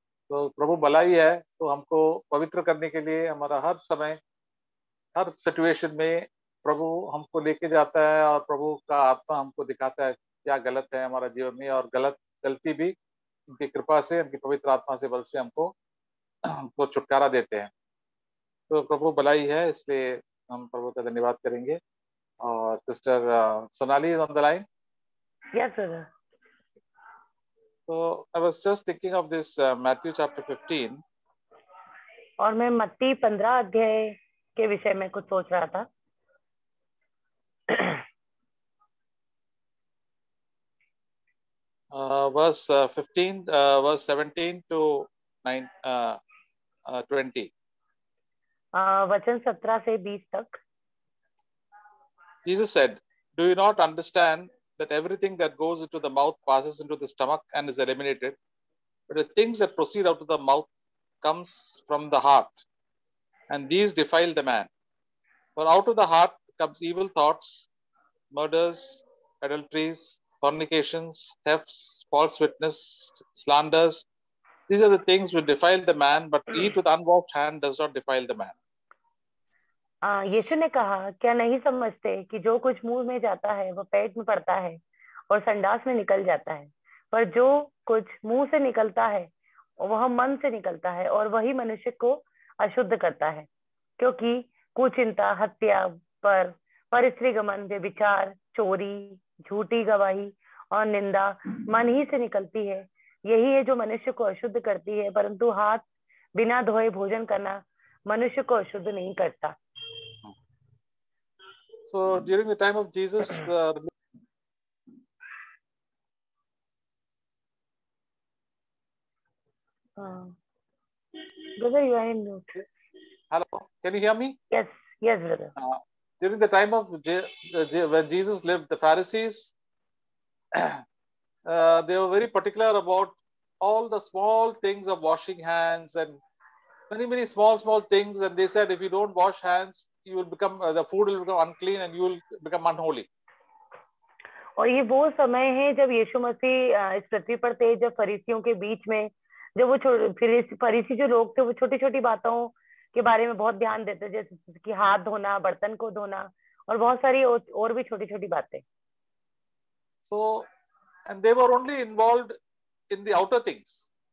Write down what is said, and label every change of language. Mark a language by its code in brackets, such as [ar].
[hi] तो प्रभु भलाई है, तो हमको पवित्र करने के लिए हमारा हर समय, हर सिचुएशन में प्रभु हमको लेके जाता है, और प्रभु का आत्मा हमको दिखाता है क्या गलत है हमारा जीवन में, और गलती भी उनकी कृपा से, उनकी पवित्र आत्मा से, बल से हमको छुटकारा देते हैं। तो प्रभु भलाई है, इसलिए हम प्रभु का धन्यवाद करेंगे। और [en] Sister Sonali is on the line. Yes, brother. So I was just thinking of this Matthew chapter 15. [hi] और मैं मत्ती 15 अध्याय के विषय में कुछ सोच रहा था। [en] Verse 15, verse 17 to 20. [hi] वचन 17 से 20 तक। [en] Jesus said, "Do you not understand that everything that goes into the mouth passes into the stomach and is eliminated? But the things that proceed out of the mouth comes from the heart, and these defile the man. For out of the heart comes evil thoughts, murders, adulteries, fornications, thefts, false witness, slanders. These are the things which defile the man, but eat with unwashed hand does not defile the man." [hi] यीशु ने कहा, क्या नहीं समझते कि जो कुछ मुंह में जाता है वह पेट में पड़ता है और संडास में निकल जाता है, पर जो कुछ मुंह से निकलता है वह मन से निकलता है और वही मनुष्य को अशुद्ध करता है। क्योंकि कुचिंता, हत्या, पर स्त्रीगमन, व्यभिचार, चोरी, झूठी गवाही और निंदा मन ही से निकलती है। यही है जो मनुष्य को अशुद्ध करती है, परंतु हाथ बिना धोए भोजन करना मनुष्य को अशुद्ध नहीं करता। [en] So during the time of Jesus, brother, you are in mute. hello, can you hear me? Yes, yes, brother. During the time of when Jesus lived, the Pharisees, they were very particular about all the small things of washing hands and many small things, and they said if you don't wash hands, you will become the food will become unclean and you will become unholy. [hi] और ये वो समय है जब यीशु मसीह इस पृथ्वी पर थे, जब फरीसियों के बीच में, जब वो फरीसी जो लोग थे वो छोटी छोटी बातों के बारे में बहुत ध्यान देते, जैसे कि हाथ धोना, बर्तन को धोना और बहुत सारी और भी छोटी छोटी बातें। [en] So and they were only involved in the outer things.